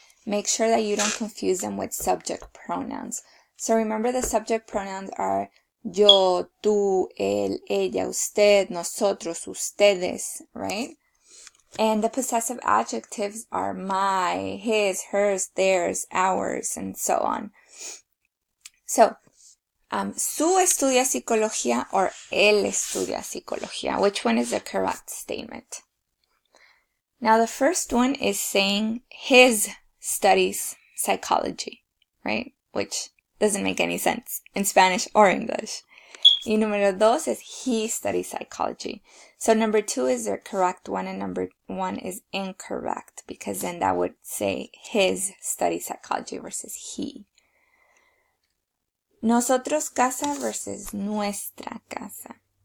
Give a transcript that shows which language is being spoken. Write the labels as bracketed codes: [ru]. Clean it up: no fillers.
[en] Make sure that you don't confuse them with subject pronouns. So remember, the subject pronouns are yo, tú, él, ella, usted, nosotros, ustedes, right? And the possessive adjectives are my, his, hers, theirs, ours, and so on. [es] So, su estudia psicología or él estudia psicología. [en] Which one is the correct statement? Now, the first one is saying his studies psychology, right? Which doesn't make any sense in Spanish or English. Y número 2 is he studies psychology. So number 2 is the correct one, and number 1 is incorrect, because then that would say his studies psychology versus he. [es] Nosotros casa versus nuestra casa.